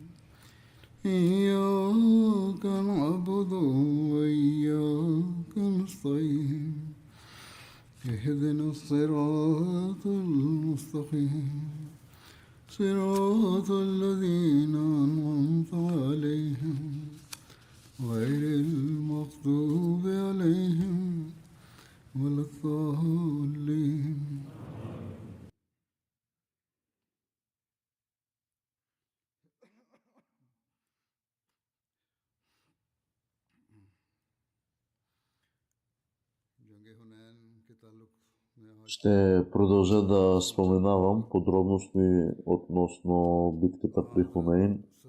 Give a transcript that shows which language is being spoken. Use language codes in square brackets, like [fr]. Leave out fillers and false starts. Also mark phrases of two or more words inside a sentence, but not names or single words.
[ar] إياك نعبد وإياك نستعين اهدنا الصراط المستقيم صراط الذين أنعمت عليهم غير المغضوب عليهم ولا الضالين. [bg] Ще продължа да споменавам подробности относно битката при Хунейн.